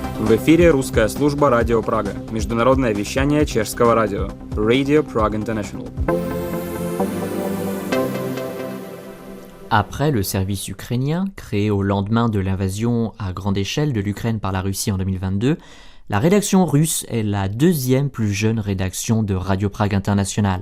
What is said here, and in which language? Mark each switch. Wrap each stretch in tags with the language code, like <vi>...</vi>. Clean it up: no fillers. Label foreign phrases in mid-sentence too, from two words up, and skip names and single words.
<ru>В эфире русская служба Радио Прага, международное вещание чешского радио, Radio Prague International.</ru> <fr>Après le service ukrainien, créé au lendemain de l'invasion à grande échelle de l'Ukraine par la Russie en 2022, la rédaction russe est la deuxième plus jeune rédaction de Radio Prague International.</fr>